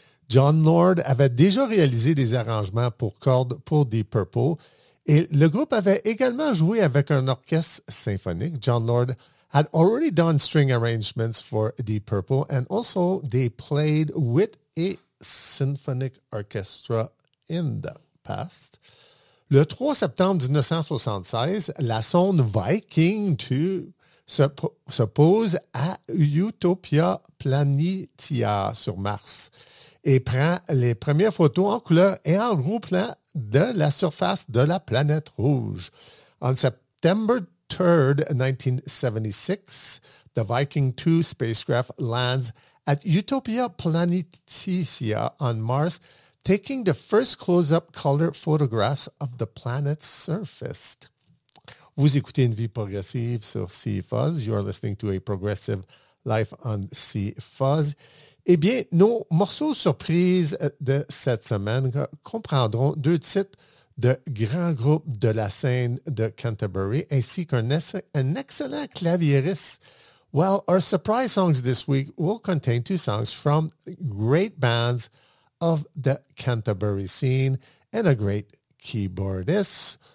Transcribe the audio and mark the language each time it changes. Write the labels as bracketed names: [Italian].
[French] John Lord avait déjà réalisé des arrangements pour cordes pour Deep Purple et le groupe avait également joué avec un orchestre symphonique. [English] John Lord had already done string arrangements for Deep Purple and also they played with a symphonic orchestra in the past. [French] Le 3 septembre 1976, la sonde Viking 2 se pose à Utopia Planitia sur Mars et prend les premières photos en couleur et en gros plan de la surface de la planète rouge. [English] On September 3, 1976, the Viking 2 spacecraft lands at Utopia Planitia on Mars, taking the first close-up color photographs of the planet's surface. [French] Vous écoutez Une Vie Progressive sur CFuzz. [English] You are listening to A Progressive Life on CFuzz. [French] Eh bien, nos morceaux surprises de cette semaine comprendront deux titres de grands groupes de la scène de Canterbury, ainsi qu'un excellent claviériste. [English] Well, our surprise songs this week will contain two songs from great bands of the Canterbury scene and a great keyboardist.